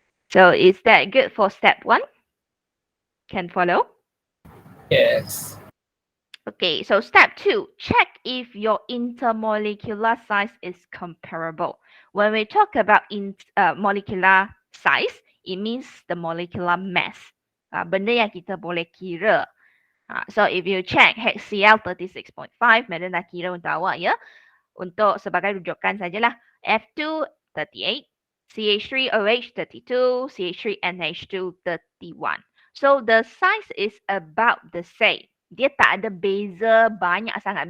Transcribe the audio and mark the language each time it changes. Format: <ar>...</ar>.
<en>So is that good for step 1? Can follow? Yes. Okay, so step 2, check if your intermolecular size is comparable. When we talk about molecular size, it means the molecular mass.</en> <ms>Benda yang kita boleh kira.</ms> <en>So if you check HCl 36.5, Madam</en> <ms>dah kira untuk awak ya. Untuk sebagai rujukan sajalah.</ms> <en>F2 38, CH3OH 32, CH3NH2 31. So the size is about the same.</en> <ms>Dia tak ada beza banyak sangat.</ms>